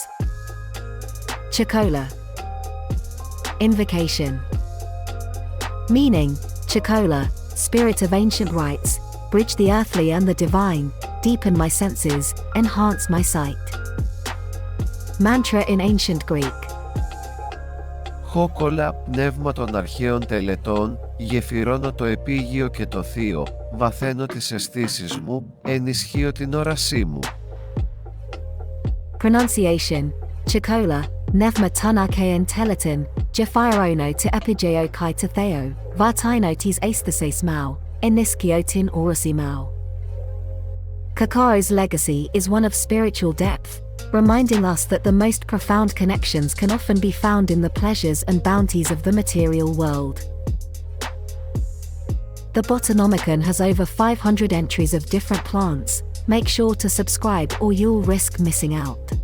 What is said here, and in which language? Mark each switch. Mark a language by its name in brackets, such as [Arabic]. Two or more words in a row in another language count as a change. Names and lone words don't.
[English] Cacao. Invocation. Meaning, Cacao, spirit of ancient rites, bridge the earthly and the divine, deepen my senses, enhance my sight. Mantra in ancient Greek. [Greek] Χόκολα, πνεύμα των αρχαίων τελετών, γεφυρώνω το επίγειο και το θείο, βαθαίνω τις αισθήσεις μου, ενισχύω την όρασή μου. [English] Pronunciation. Cacao, [Greek] πνεύμα των αρχαίων τελετών, γεφυρώνω το επίγειο και το θείο, βαθαίνω τις αισθήσεις μου, ενισχύω την όρασή μου. [English] Cacao's legacy is one of spiritual depth, reminding us that the most profound connections can often be found in the pleasures and bounties of the material world. The Botanomikon has over 500 entries of different plants. Make sure to subscribe or you'll risk missing out.